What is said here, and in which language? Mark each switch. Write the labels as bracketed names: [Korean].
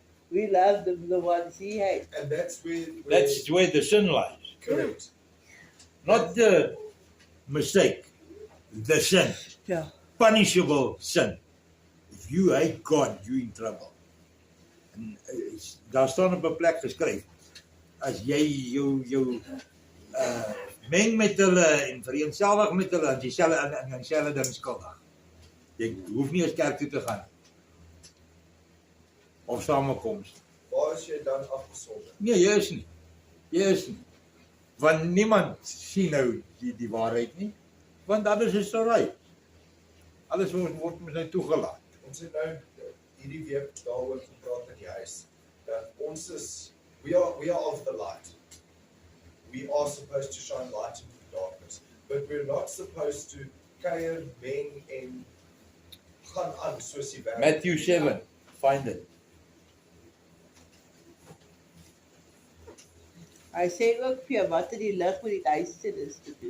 [English] We love the ones he hates. And that's where That's where the sin lies. correct. Not the mistake, the sin. Yeah. Punishable sin. If you hate God, you're in trouble. [Afrikaans] En daar staan op 'n plek geskryf, as jy jou meng met hulle en vereenselwig met hulle, dan jy dieselfde ding skuldig. Jy hoef nie eens kerk toe te gaan. Of samekoms. Waar is jy dan afgesonder? Nee, jy is nie. Want niemand sien nou die waarheid nie. Want alles is alright. Alles word mos nou toegelaat. Ons het nou hierdie week daaroor gepraat in die huis. Dat ons is, [English] we are of the light. We are supposed to shine light into the darkness. But we're not supposed to [Afrikaans] kuier, meng en gaan aan soos die wêreld. [English] Matthew 7, find it. [Afrikaans] Hy sê ook vir jou wat het die lig met die duisternis te doen.